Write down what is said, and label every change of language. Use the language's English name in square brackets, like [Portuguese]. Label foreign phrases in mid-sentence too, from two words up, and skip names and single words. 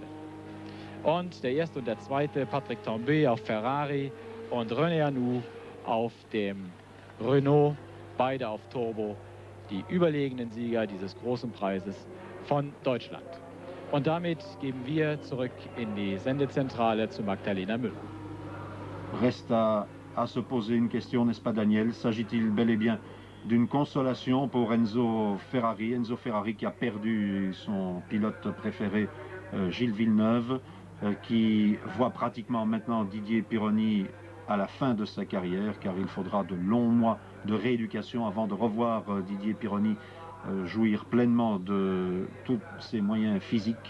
[German] Und der erste und der zweite, Patrick Tambay auf Ferrari und René Arnoux auf dem Renault, beide auf Turbo, die überlegenen Sieger dieses großen Preises von Deutschland. Und damit geben wir zurück in die Sendezentrale zu Magdalena Müller. [French] Reste à se poser une question, n'est-ce pas Daniel? S'agit-il bel et bien d'une consolation pour Enzo Ferrari qui a perdu son pilote préféré Gilles Villeneuve, qui voit pratiquement maintenant Didier Pironi à la fin de sa carrière, car il faudra de longs mois de rééducation avant de revoir Didier Pironi jouir pleinement de tous ses moyens physiques.